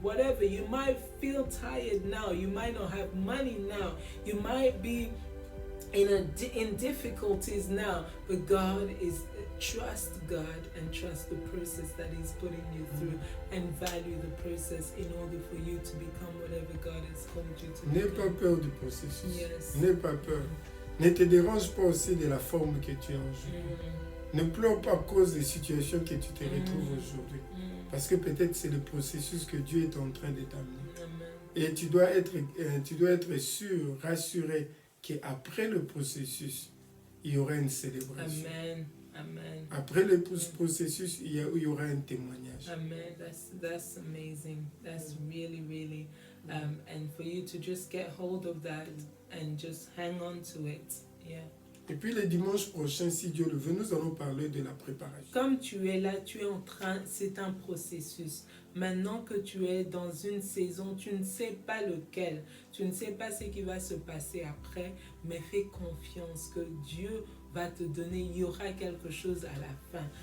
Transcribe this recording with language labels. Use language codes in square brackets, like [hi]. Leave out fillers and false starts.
[en] Whatever, you might feel tired now, you might not have money now, you might be in difficulties now, but God is, trust God and trust the process that He's putting you through, and value the process in order for you to become whatever God has called you to [fr] N'aie [en] become. [fr] pas peur du processus. Yes. N'aie pas peur. Ne te dérange pas aussi de la forme que tu as aujourd'hui. Ne pleure pas à cause des situations que tu te retrouves aujourd'hui. Parce que peut-être c'est le processus que Dieu est en train de t'amener. Et tu dois être sûr, rassuré qu'après le processus, il y aura une célébration. Amen. Amen. Après le processus, il y aura un témoignage. Amen. [en] That's amazing. That's really, really, and for you to just get hold of that and just hang on to it. Yeah. [fr] Et puis le dimanche prochain, si Dieu le veut, nous allons parler de la préparation. Comme tu es là, tu es en train, c'est un processus. Maintenant que tu es dans une saison, tu ne sais pas lequel, tu ne sais pas ce qui va se passer après, mais fais confiance que Dieu va te donner, il y aura quelque chose à la fin.